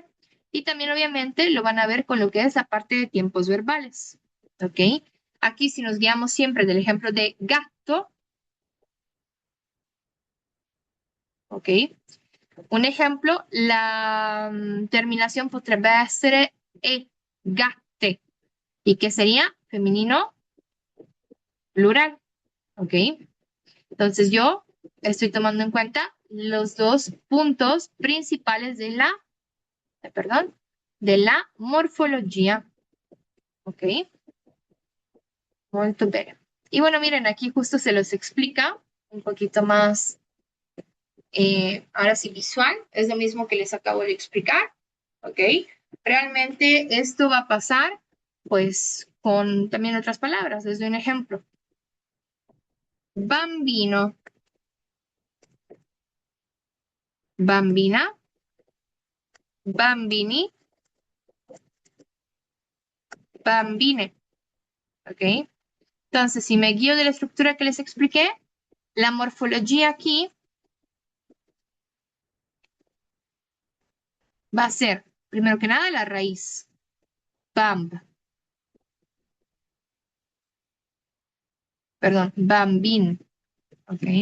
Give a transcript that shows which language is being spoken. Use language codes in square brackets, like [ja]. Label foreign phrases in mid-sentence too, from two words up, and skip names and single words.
[es] Y también obviamente lo van a ver con lo que es la parte de tiempos verbales, ¿ok? Aquí si nos guiamos siempre del ejemplo de gato, ¿ok? Un ejemplo, la terminación [it] potrebbe essere e gatte, [es] y que sería femenino plural, ¿ok? Entonces yo estoy tomando en cuenta los dos puntos principales perdón, de la morfología, ¿ok? Muy bien. Y bueno, miren, aquí justo se los explica un poquito más, ahora sí visual, es lo mismo que les acabo de explicar, ¿ok? Realmente esto va a pasar, pues, con también otras palabras. Les doy un ejemplo. [it] Bambino, bambina, bambini, bambine, [es] ¿ok? Entonces, si me guío de la estructura que les expliqué, la morfología aquí va a ser, primero que nada, la raíz. Bamb, perdón, bambín, ¿ok?